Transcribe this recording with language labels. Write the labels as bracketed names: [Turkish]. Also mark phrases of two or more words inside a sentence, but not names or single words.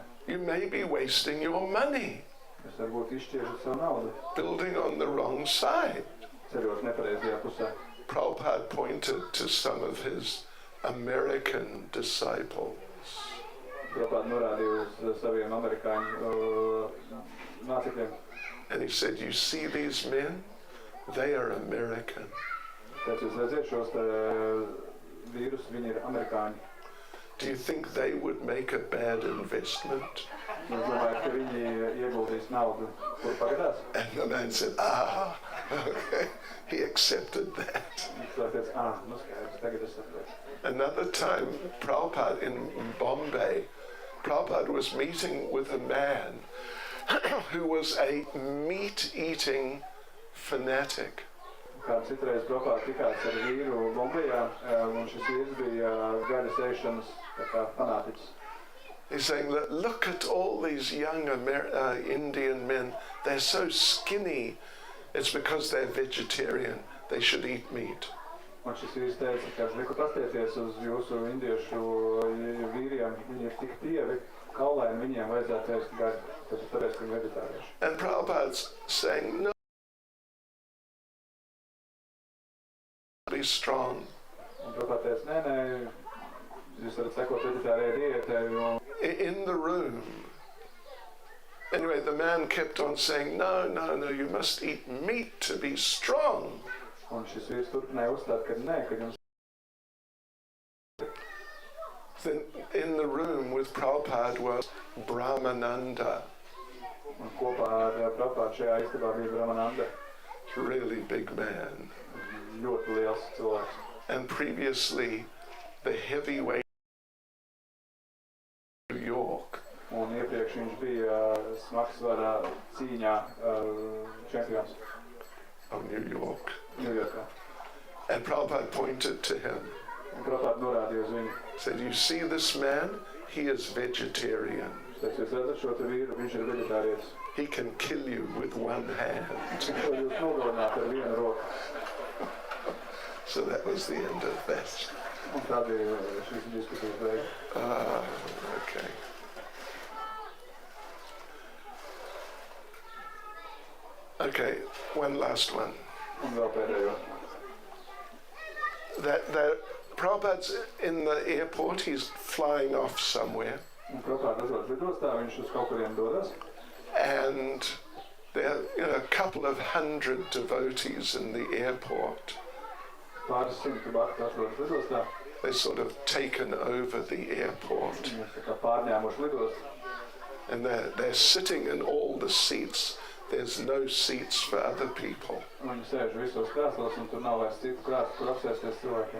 [English] You may be wasting your money. [Latvian] Jūs varbūt izšķiežat savu naudu. [English] Building on the wrong side. [Latvian] Ceļot nepareizajā pusē. [English] Prabhupada pointed to some of his American disciples. [Latvian] Prabhupada norādīja uz saviem amerikāņu mācekļiem. [English] And he said, you see these men? They are American. [Latvian] Tāpēc jūs redzat šos vīrus, viņi ir amerikāņi. [English] Do you think they would make a bad investment? [Latvian] Es domāju, ka viņi ieguldīs naudu, kur pagadās. [English] And the man said, okay. He accepted that. [Latvian] Viņš teica, skaidrs, tagad es saprotu. [English] Another time, Prabhupada in Bombay, Prabhupada was meeting with a man who was a meat-eating fanatic. [Latvian] Kāds citreiz Prabhupada tikās ar vīru Bombajā, un šis vīrs bija gaļas ēšanas fanātiķis. [English] He's saying, look at all these young Indian men. They're so skinny. It's because they're vegetarian. They should eat meat. [Latvian] Un šis vīrs teica, ka liku pastieties uz jūsu indiešu vīriem. Viņi ir tik tievi, kaulaini, viņiem vajadzētu ēst gaļu, tāpēc, ka viņi vegetārieši. [English] And Prabhupada's saying, no, be strong. [Latvian] Un Prabhupada teica, nē, jūs varat sekot vegetārajai diētai. [English] In the room. Anyway, the man kept on saying, no, you must eat meat to be strong. [Latvian] Un šis vīrs turpināja uzstāt, ka nē, ka jums... [English] Then in the room with Prabhupada was Brahmananda. [Latvian] Un kopā ar Prabhupada šajā istabā bija Brahmananda. [English] Really big man. [Latvian] Ļoti liels cilvēks. [English] and previously the heavyweight New York. [Latvian] Un iepriekš viņš bija smagsvara cīņā čempions [English] Of New York. [Latvian] Ņujorkā. [English] And Prabhupada pointed to him. [Latvian] Un Prabhupada norādīja uz viņu. [English] Said, you see this man? He is vegetarian. [Latvian] Teicu, jūs redzat šo te vīru, viņš ir veģetārietis. [English] He can kill you with one hand. [Latvian] Viņš var jūs nogalināt ar vienu roku. [English] So that was the end of that. [Latvian] Un tā bija šīs diskusijas beigas. [English] Okay. Okay, one last one. [Latvian] Un vēl pēdējo. [English] That Prabhupada's in the airport, he's flying off somewhere, [Latvian] Un Prabhupada atrodas lidostā, viņš uz kaut kuriem dodas. [English] and there are a couple of hundred devotees in the airport. [Latvian] Pāris simti bakti atrodas lidostā. [English] They're sort of taken over the airport, [Latvian] Viņi tā kā pārņēmuši lidostu. [English] and they're sitting in all the seats. There's no seats for other people. [Latvian] Un viņi sēž visos krēslos, un tur nav vairs citu krēslu, kur apsēsties cilvēkiem.